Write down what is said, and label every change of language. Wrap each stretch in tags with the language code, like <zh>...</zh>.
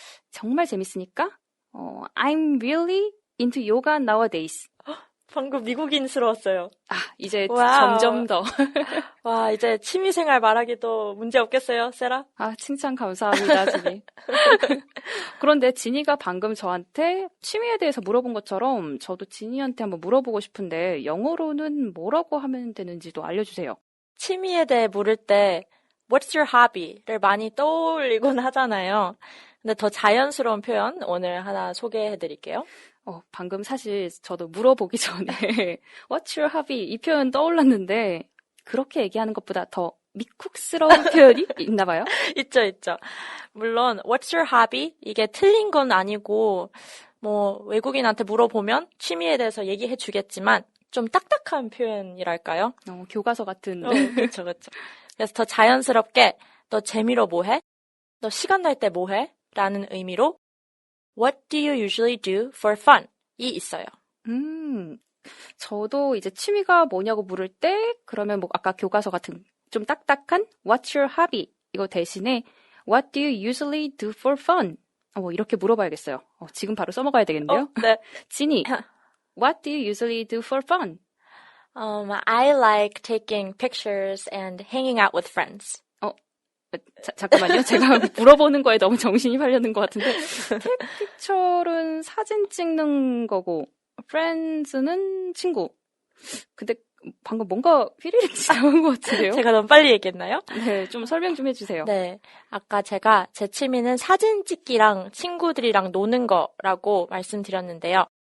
<ko>정말 재밌으니까,</ko> <en>I'm really into yoga nowadays.</en> <ko>방금 미국인스러웠어요. 이제 와우. 점점 더. 와, 이제 취미생활 말하기도 문제 없겠어요, 세라? 칭찬 감사합니다, 지니. 그런데 지니가 방금 저한테 취미에 대해서 물어본 것처럼 저도 지니한테 한번 물어보고 싶은데 영어로는 뭐라고 하면 되는지도 알려주세요. 취미에 대해 물을 때</ko> <en>What's your hobby?</en> <ko>를 많이 떠올리곤 하잖아요. 근데 더 자연스러운 표현 오늘 하나 소개해 드릴게요. 방금 사실 저도 물어보기 전에</ko> <en>What's your hobby?</en> <ko>이 표현 떠올랐는데 그렇게 얘기하는 것보다 더 미쿡스러운 표현이 있나 봐요? 있죠, 있죠. 물론</ko> <en>What's your hobby?</en> <ko>이게 틀린 건 아니고 외국인한테 물어보면 취미에 대해서 얘기해 주겠지만 좀 딱딱한 표현이랄까요? 교과서 같은. 그렇죠, 그렇죠. 그래서 더 자연스럽게 너 재미로 뭐 해? 너 시간 날 때 뭐 해? 라는 의미로</ko> <en>What do you usually do for fun?</en> <ko>이 있어요. 저도 이제 취미가 뭐냐고 물을 때 그러면 아까 교과서 같은 좀 딱딱한</ko> <en>What's your hobby?</en> <ko>이거 대신에</ko> <en>What do you usually do for fun?</en> <ko>이렇게 물어봐야겠어요. 지금 바로 써먹어야 되겠는데요? 네.</ko> <en>지니, What do you usually do for fun? I like taking pictures and hanging out with friends.</en> <ko>잠깐만요. 제가 물어보는 거에 너무 정신이 팔려는 것 같은데 take picture는 사진 찍는 거고 friends는 친구. 근데 방금 뭔가 휘리릭 지나간 것 같은데요? 제가 너무 빨리 얘기했나요? 네, 좀 설명 좀 해주세요. 네, 아까 제가 제 취미는 사진 찍기랑 친구들이랑 노는 거라고 말씀드렸는데요.</ko>